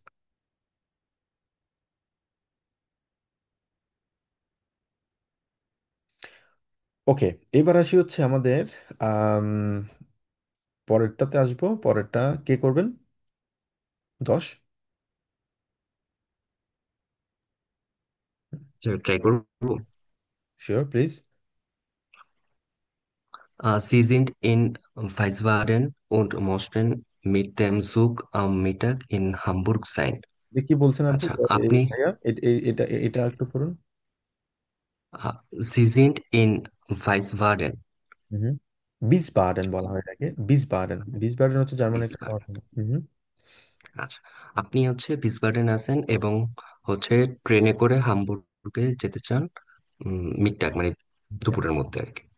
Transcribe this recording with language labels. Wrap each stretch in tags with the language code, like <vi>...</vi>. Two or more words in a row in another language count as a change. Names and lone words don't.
<bn>ওকে, এবার আসি হচ্ছে আমাদের আম, পরেরটাতে আসবো। পরেরটা কে করবেন? 10। ট্রাই করবো। শিওর, প্লিজ।</bn> <de>Sie sind in Wiesbaden und möchten mit dem Zug am Mittag in Hamburg sein.</de> <bn>কি বলছেন আপু? আচ্ছা, আপনি ভাইয়া এটা এটা একটু পড়ুন।</bn> <de>Sie sind in Wiesbaden,</de> <bn>হুম, বিসবাডেন বলা হয় এটাকে, বিসবাডেন। বিসবাডেন হচ্ছে জার্মানি একটা শহর। Wiesbaden। হুম। আচ্ছা, আপনি হচ্ছে ভিসবাডেন আছেন এবং হচ্ছে ট্রেনে করে হামবুর্গে যেতে চান মিডটাগ মানে দুপুরের মধ্যে আর কি।</bn>